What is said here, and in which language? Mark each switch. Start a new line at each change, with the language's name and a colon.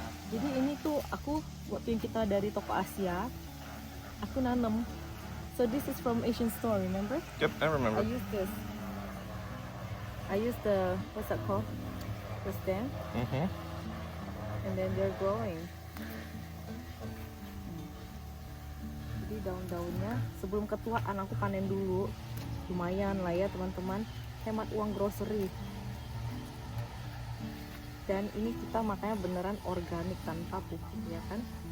Indonesian: Jadi ini tuh aku waktu yang kita dari toko Asia, aku nanam.
English: So this is from Asian store, remember? Yep, I remember. I use this. I use the, what's that called? The stem. Mm-hmm. And then they're growing.
Indonesian: Jadi daun-daunnya sebelum ketuaan aku panen dulu. Lumayan lah ya, teman-teman. Hemat uang grocery. Dan ini kita makanya beneran organik tanpa pupuk, ya kan?